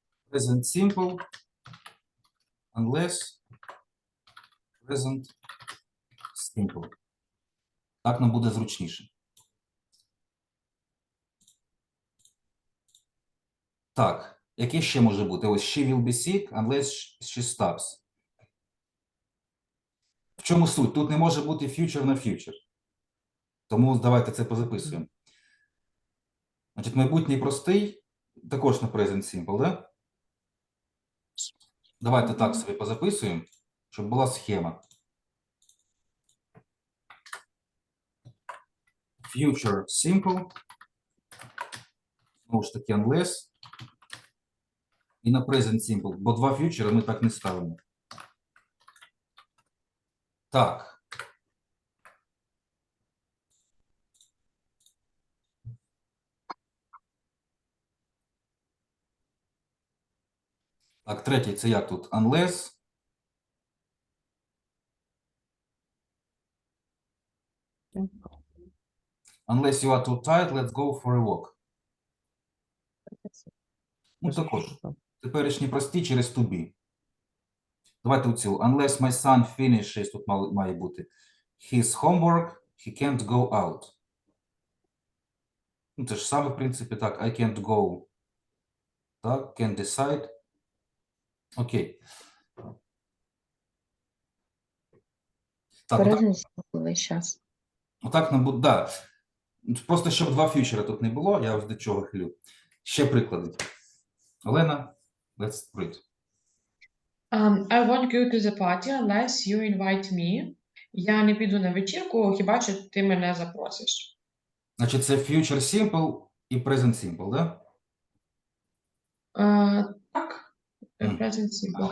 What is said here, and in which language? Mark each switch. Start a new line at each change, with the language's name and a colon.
English: Present simple, unless, present simple.
Ukrainian: Так нам буде зручніше. Так, яке ще може бути?
English: Ось she will be sick unless she stops.
Ukrainian: В чому суть? Тут не може бути future на future. Тому давайте це позаписуємо. Значить, майбутній простий, також на present simple, да? Давайте так собі позаписуємо, щоб була схема.
English: Future simple.
Ukrainian: Знову ж таки, unless. І на present simple, бо два future ми так не ставимо. Так. Так, третій, це як тут? Unless.
English: Unless you are too tired, let's go for a walk.
Ukrainian: Ну, також. Теперішні прості через to be. Давайте оцю.
English: Unless my son finishes,
Ukrainian: тут має бути.
English: His homework, he can't go out.
Ukrainian: Ну, це ж саме, в принципі, так.
English: I can't go. Так, can't decide.
Ukrainian: Окей. Так, отак, Перезначили зараз. отак нам буде, да. Просто щоб два фьючера тут не було, я ось до чого хилю. Ще приклади.
English: Олена, let's read. I won't go to the party unless you invite me.
Ukrainian: Я не піду на вечірку, хіба що ти мене запросиш. Значить, це future simple і present simple, да? Так, Мгм.
English: present simple, так.